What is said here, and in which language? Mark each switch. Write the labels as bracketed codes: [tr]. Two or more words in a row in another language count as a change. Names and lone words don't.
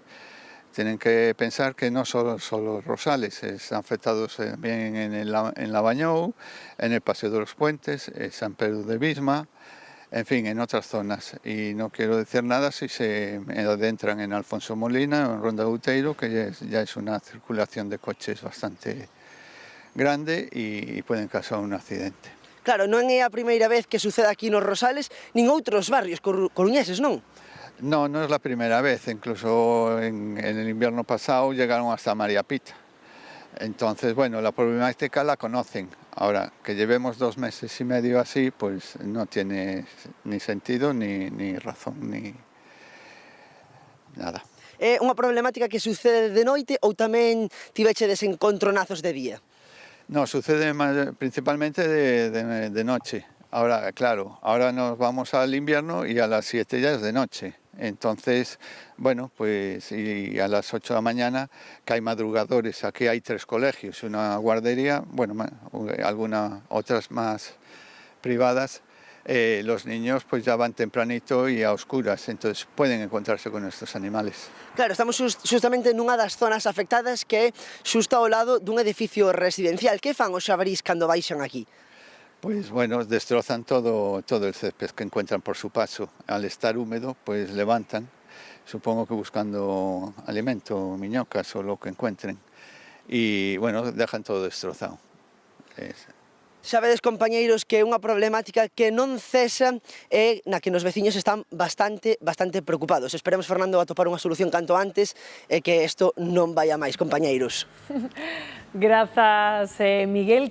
[es] Tienen que pensar que no solo los rosales, están afectados también en Lavañou, en el Paseo de los Puentes, en San Pedro de Bisma, en fin, en otras zonas. Y no quiero decir nada si se adentran en Alfonso Molina o en Ronda de Outeiro, que ya es una circulación de coches bastante grande y pueden causar un accidente. [gl] Claro, non é a primeira vez que sucede aquí nos Rosales, nin outros barrios coruñeses, non? [es] No, no es la primera vez, incluso en el invierno pasado llegaron hasta María Pita. Entonces, bueno, la problemática la conocen. Ahora, que llevemos 2 meses y medio así, pues no tiene ni sentido, ni razón, ni nada. [gl] É unha problemática que sucede de noite ou tamén tivechedes encontronazos de día? [es] No, sucede principalmente de noche. Ahora, claro, ahora nos vamos al invierno y a las 7 ya es de noche. Entonces, bueno, pues y a las 8 de la mañana, que hay madrugadores. Aquí hay 3 colegios, una guardería, bueno, otras más privadas. Los niños pues ya van tempranito y a oscuras, entonces pueden encontrarse con estos animales. [gl] Claro, estamos justamente nunha das zonas afectadas que é xusto ao lado dun edificio residencial. Que fan os xabarís cando baixan aquí? [es] Pues bueno, destrozan todo el césped que encuentran por su paso. Al estar húmedo, pues levantan, supongo que buscando alimento, miñocas o lo que encuentren. Y bueno, dejan todo destrozado. [gl] Sabedes, compañeiros, que é unha problemática que non cesa e na que os veciños están bastante preocupados. Esperemos, Fernando, atopar unha solución canto antes e que isto non vaya máis, compañeiros. Grazas, Miguel.